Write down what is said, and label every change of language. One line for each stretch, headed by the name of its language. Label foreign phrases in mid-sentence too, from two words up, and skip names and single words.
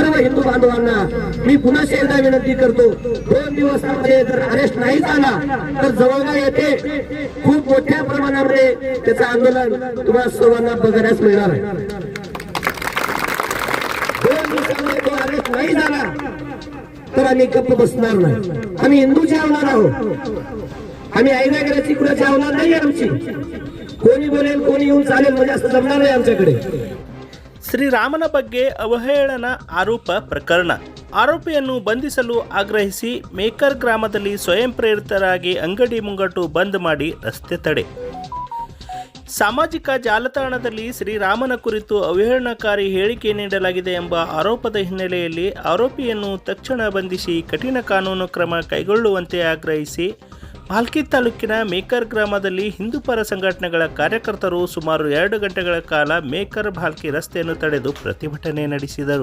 Marathi: हिंदू बांधवांना मी पुन्हा एकदा विनंती करतो, 2 दिवसामध्ये जर अरेस्ट नाही झाला तर जवळगा येथे खूप मोठ्या प्रमाणामध्ये त्याचं आंदोलन तुम्हाला सर्वांना बघण्यास मिळणार आहे. 2 दिवसामध्ये तो अरेस्ट नाही झाला तर आम्ही गप्प बसणार नाही. आम्ही हिंदूचे आवणार आहोत. आम्ही ऐनागराची कुणाची आवणार नाही. आमची कोणी बोलेल कोणी येऊन चालेल म्हणजे असं जमणार नाही आमच्याकडे.
Kannada: ಶ್ರೀರಾಮನ ಬಗ್ಗೆ ಅವಹೇಳನ ಆರೋಪ ಪ್ರಕರಣ. ಆರೋಪಿಯನ್ನು ಬಂಧಿಸಲು ಆಗ್ರಹಿಸಿ ಮೇಕರ್ ಗ್ರಾಮದಲ್ಲಿ ಸ್ವಯಂ ಪ್ರೇರಿತರಾಗಿ ಅಂಗಡಿ ಮುಂಗಟ್ಟು ಬಂದ್ ಮಾಡಿ ರಸ್ತೆ ತಡೆ. ಸಾಮಾಜಿಕ ಜಾಲತಾಣದಲ್ಲಿ ಶ್ರೀರಾಮನ ಕುರಿತು ಅವಹೇಳನಕಾರಿ ಹೇಳಿಕೆ ನೀಡಲಾಗಿದೆ ಎಂಬ ಆರೋಪದ ಹಿನ್ನೆಲೆಯಲ್ಲಿ ಆರೋಪಿಯನ್ನು ತಕ್ಷಣ ಬಂಧಿಸಿ ಕಠಿಣ ಕಾನೂನು ಕ್ರಮ ಕೈಗೊಳ್ಳುವಂತೆ ಆಗ್ರಹಿಸಿ ಭಾಲ್ಕಿ ತಾಲೂಕಿನ ಮೇಕರ್ ಗ್ರಾಮದಲ್ಲಿ ಹಿಂದೂಪರ ಸಂಘಟನೆಗಳ ಕಾರ್ಯಕರ್ತರು ಸುಮಾರು 2 ಗಂಟೆಗಳ ಕಾಲ ಮೇಕರ್ ಭಾಲ್ಕಿ ರಸ್ತೆಯನ್ನು ತಡೆದು ಪ್ರತಿಭಟನೆ ನಡೆಸಿದರು.